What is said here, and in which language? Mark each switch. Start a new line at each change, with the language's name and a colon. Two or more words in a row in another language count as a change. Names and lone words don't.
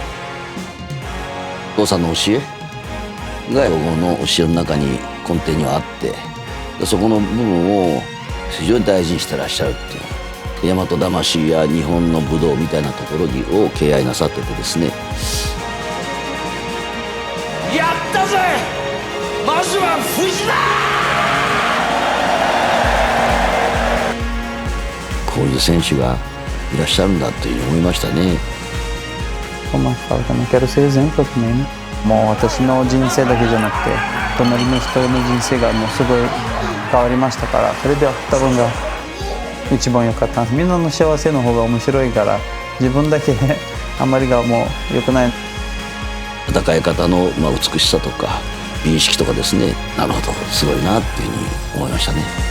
Japanese: お父さんの教えが僕の教えの中に根底にはあって、でそこの部分を非常に大事にしてらっしゃるっていう、大和魂や日本の武道みたいなところを敬愛なさっててですね。やったぜ、まずは藤田。こういう選手がいらっしゃるんだというふうに思いましたね。
Portuguese: Como fala, também quero ser exemplo também, né?
Japanese: もう私の人生だけじゃなくて隣の人の人生がもうすごい変わりましたから、それでは多分が一番良かったんです。みんなの幸せの方が面白いから、自分だけあんまりがもう良くない。戦い方の美しさとか美意識とかですね、なるほどすごいなっていうふうに思いましたね。